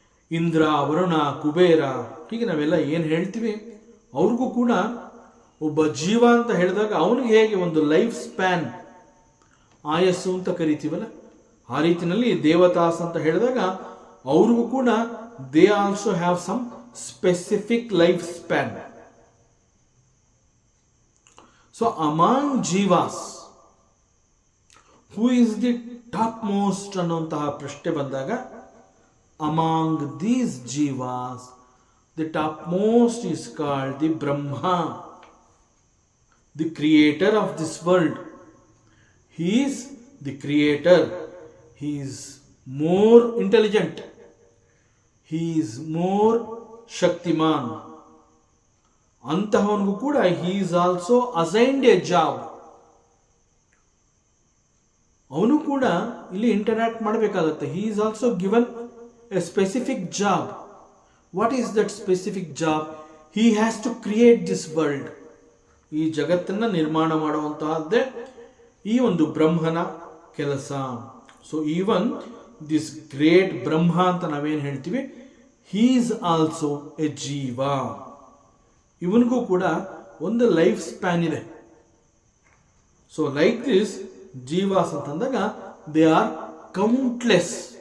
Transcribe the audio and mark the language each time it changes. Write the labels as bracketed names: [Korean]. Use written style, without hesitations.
[Kannada] ಇಂದ್ರ, ವರುಣ, ಕುಬೇರ, ಹೀಗೆ ನಾವೆಲ್ಲ ಏನು ಹೇಳ್ತೀವಿ, ಅವ್ರಿಗೂ ಕೂಡ ಒಬ್ಬ ಜೀವ ಅಂತ ಹೇಳಿದಾಗ ಅವನಿಗೆ ಹೇಗೆ ಒಂದು ಲೈಫ್ ಸ್ಪ್ಯಾನ್, ಆಯಸ್ಸು ಅಂತ ಕರಿತೀವಲ್ಲ, ಆ ರೀತಿಯಲ್ಲಿ ದೇವತಾಸ್ ಅಂತ ಹೇಳಿದಾಗ ಅವ್ರಿಗೂ ಕೂಡ [English] They also have some specific life span. So among jivas, who is the topmost [Kannada] ಅನ್ನುವಂತಹ ಪ್ರಶ್ನೆ ಬಂದಾಗ, [English] among these jivas, the topmost is called the Brahma, the creator of this world. He is the creator. He is more intelligent. He is more Shaktiman. [Kannada] ಅಂತಹವನಿಗೂ ಕೂಡ [English] he is also assigned a job. [Kannada] ಅವನು ಕೂಡ ಇಲ್ಲಿ interact ಮಾಡಬೇಕಾಗತ್ತೆ. [English] he is also given a specific job. What is that specific job? He has to create this world. [Kannada] ಈ ಜಗತ್ತನ್ನು ನಿರ್ಮಾಣ ಮಾಡುವಂತಹದ್ದೇ ಈ ಒಂದು ಬ್ರಹ್ಮನ ಕೆಲಸ. [English] so even this great Brahma [Kannada] ಅಂತ ನಾವೇನು ಹೇಳ್ತೀವಿ, [English] He is also a jiva. [Kannada] ಇವನಿಗೂ ಕೂಡ ಒಂದು ಲೈಫ್ ಸ್ಪ್ಯಾನ್ ಇದೆ. [English] so like this jivas [Kannada] ಅಂತಂದಾಗ [English] They are countless.